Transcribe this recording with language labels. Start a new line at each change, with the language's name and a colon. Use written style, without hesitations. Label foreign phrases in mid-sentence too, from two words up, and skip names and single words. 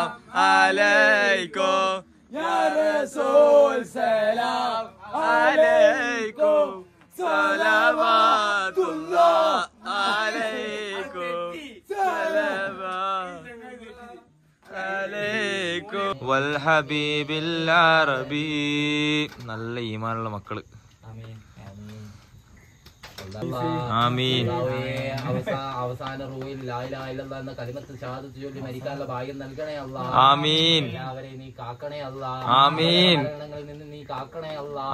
Arabic: عليكم يا رسول سلام عليكم صلوات الله عليكم صلوات عليكم والحبيب العربي.
Malayalam: നല്ല ഈമാനുള്ള മക്കള്. ആമീൻ. അവസാന റൂഹിൽ
Arabic: لا إله إلا الله
Malayalam: എന്ന
Arabic: كلمة شهادة
Malayalam: ചൊല്ലി മരിക്കാനുള്ള ഭാഗ്യം നൽകണേ അല്ലാഹ്. ആമീൻ. എല്ലാവരെയും നീ കാക്കണേ അല്ലാഹ്. ആമീൻ. മരണങ്ങളിൽ നിന്ന് നീ കാക്കണേ അല്ലാഹ്.